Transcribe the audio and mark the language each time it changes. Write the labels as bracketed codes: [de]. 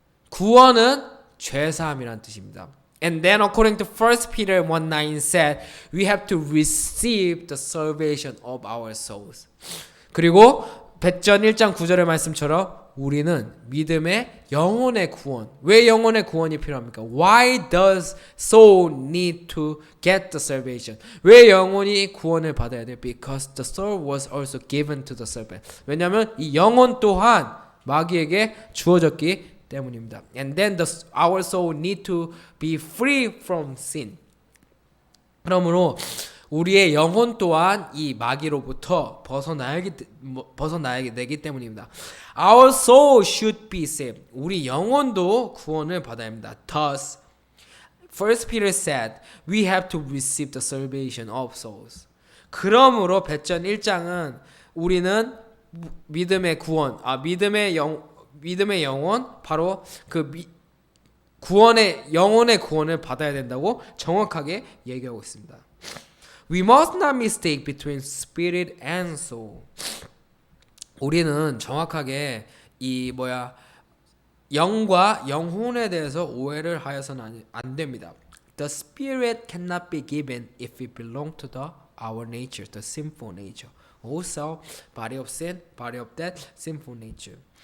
[ko] 구원은 죄사함이라는 뜻입니다. [en] And then according to 1 Peter 1:9 said, we have to receive the salvation of our souls. [ko] 그리고 배전 1장 9절의 말씀처럼 우리는 믿음의 영혼의 구원. 왜 영혼의 구원이 필요합니까? [en] Why does soul need to get the salvation? [ko] 왜 영혼이 구원을 받아야 돼요? [en] Because the soul was also given to the serpent. [ko] 왜냐하면 이 영혼 또한 마귀에게 주어졌기 때문입니다. [en] And then our soul need to be free from sin. [ko] 그러므로 우리의 영혼 또한 이 마귀로부터 벗어나야 되기 때문입니다. [en] Our soul should be saved. [ko] 우리 영혼도 구원을 받아야 합니다. [en] Thus, 1 Peter said, we have to receive the salvation of souls. [ko] 그러므로 배전 1장은 우리는 믿음의 구원, 믿음의 영혼 바로 그 구원의 영혼의 구원을 받아야 된다고 정확하게 얘기하고 있습니다. [en] We must not mistake between spirit and soul. [ko] 우리는 정확하게 이 영과 영혼에 대해서 오해를 하여서는 안 됩니다. [en] The spirit cannot be given if it belongs to our nature, the sinful nature. Also, body of sin, body of death, sinful nature.